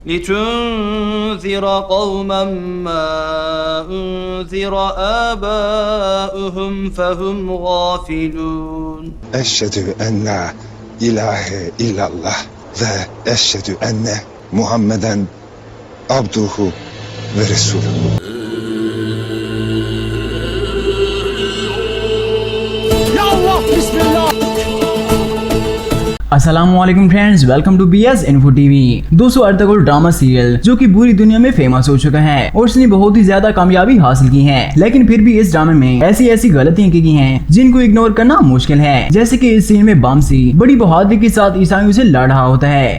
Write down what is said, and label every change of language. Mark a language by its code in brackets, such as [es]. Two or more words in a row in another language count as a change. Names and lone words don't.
[ar] لتنذر قوما ما أنذر آباؤهم فهم غافلون. أشهد أن لا إله إلا الله وأشهد أن محمدا عبده ورسوله. يا الله، بسم الله. [en] अस्सलामुअलैकुम friends, welcome to BS Info TV. [hi] दोस्तों, अर्तुगरुल [en] drama serial [hi] जो कि पूरी दुनिया में फेमस हो चुका है और उसने बहुत ही ज्यादा कामयाबी हासिल की है, लेकिन फिर भी इस ड्रामे में ऐसी गलतियां की गई हैं जिनको इग्नोर करना मुश्किल है। जैसे कि इस सीन में बामसी बड़ी बहादुरी के साथ ईसाइयों से लड़ रहा होता है।